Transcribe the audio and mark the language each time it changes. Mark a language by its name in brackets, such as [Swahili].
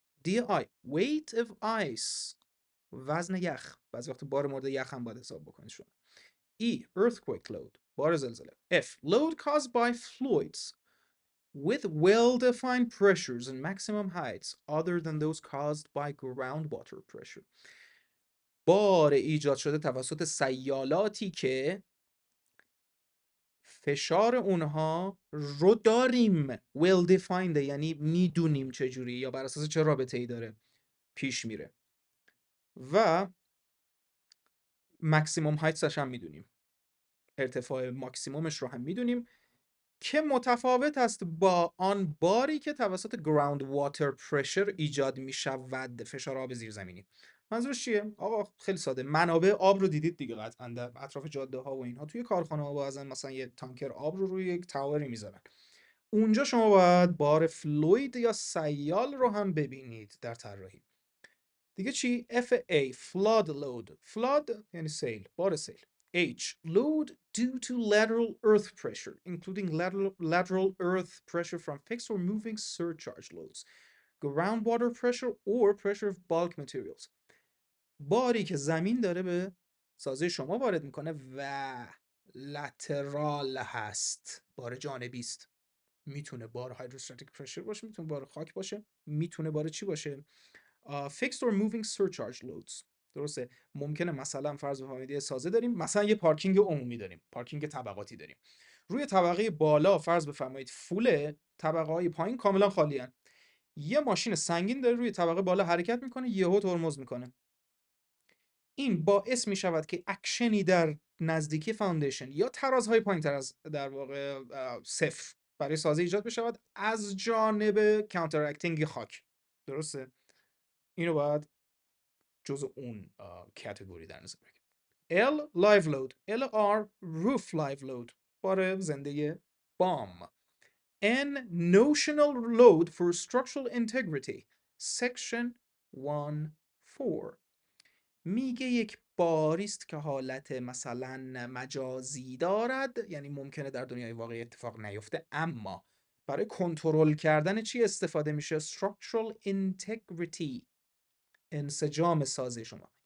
[Persian] DI [English] weight of ice، [Persian] وزن یخ، بعضی وقت بار مورد یخ هم باید حساب بکنید شما. [English] E earthquake load، [Persian] بار زلزله. [English] F load caused by fluids with well-defined pressures and maximum heights other than those caused by groundwater pressure، [Persian] بار ایجاد شده توسط سیالاتی که فشار اونها رو داریم [English] well defined، [Persian] یعنی میدونیم چجوری یا بر اساس چه رابطه ای داره پیش میره، و ماکسیموم هایتش هم میدونیم، ارتفاع ماکسیمومش رو هم میدونیم که متفاوت است با آن باری که توسط گراوند واتر پرشر ایجاد میشود، فشار آب زیرزمینی. منظورش چیه؟ آقا خیلی ساده، منابع آب رو دیدید دیگه قطعا در اطراف جاده ها و اینها، توی کارخانه ها بعضن مثلا یه تانکر آب رو روی یک تاوری میذارن، اونجا شما باید بار فلوید یا سیال رو هم ببینید در طراحی. دیگه چی؟ [English] FA flood load. [Persian] flood یعنی سیل، بار سیل. [English] H load due to lateral earth pressure including lateral earth pressure from fixed or moving surcharge loads, groundwater pressure or pressure of bulk materials. [Persian] باری که زمین داره به سازه شما وارد میکنه و لترال هست، بار جانبی است. میتونه بار هایدروستاتیک پرشر باشه، میتونه بار خاک باشه، میتونه بار چی باشه؟ [English] fixed or moving surcharge loads. [Persian] درسته؟ ممکنه مثلا فرض بفرمایید یه سازه داریم، مثلا یه پارکینگ عمومی داریم، پارکینگ طبقاتی داریم. روی طبقه بالا فرض بفرمایید فول، طبقه های پایین کاملا خالی هن. یه ماشین سنگین داره روی طبقه بالا حرکت میکنه، یهو ترمز میکنه. این باعث می شود که اکشنی در نزدیکی فاندیشن یا ترازهای پایین تر از در واقع صفر برای سازه ایجاد بشود از جانب کانتراکتینگ خاک. درسته؟ اینو باید جزء اون کاتگوری در نظر بگیرید. [English] L live load. LR roof live load. [Persian] بار زنده بام. [English] N notional load for structural integrity. Section 1.4. [Persian] میگه یک باریست که حالت مثلا مجازی دارد، یعنی ممکنه در دنیای واقعی اتفاق نیفته، اما برای کنترل کردن چی استفاده میشه؟ [English] structural integrity، [Persian] انسجام سازه شما.